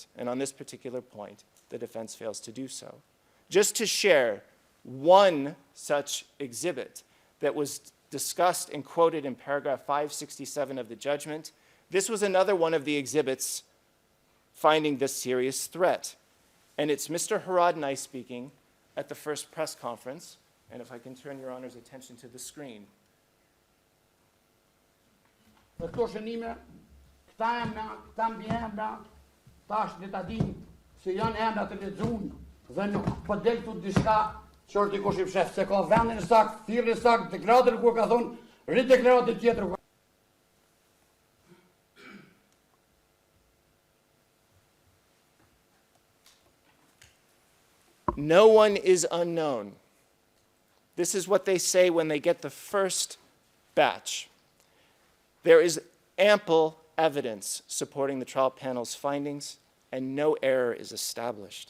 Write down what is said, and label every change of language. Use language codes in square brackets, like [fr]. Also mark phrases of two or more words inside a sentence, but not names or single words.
[en] And on this particular point, the defense fails to do so. Just to share one such exhibit that was discussed and quoted in paragraph 567 of the judgment, this was another one of the exhibits finding this serious threat. And it's Mr. Haradinaj speaking at the first press conference. And if I can turn Your Honor's attention to the screen. [sq] Këto shënime, këta emra, tash le ta dim se janë emra të lexuar dhe nuk po del këtu diçka që është dikush i fshehtë se ka vendin sakt, thirrjen sakt, deklaratën ku ka thonë, rideklaratë tjetër. [en] No one is unknown. This is what they say when they get the first batch. There is ample evidence supporting the trial panel's findings, and no error is established.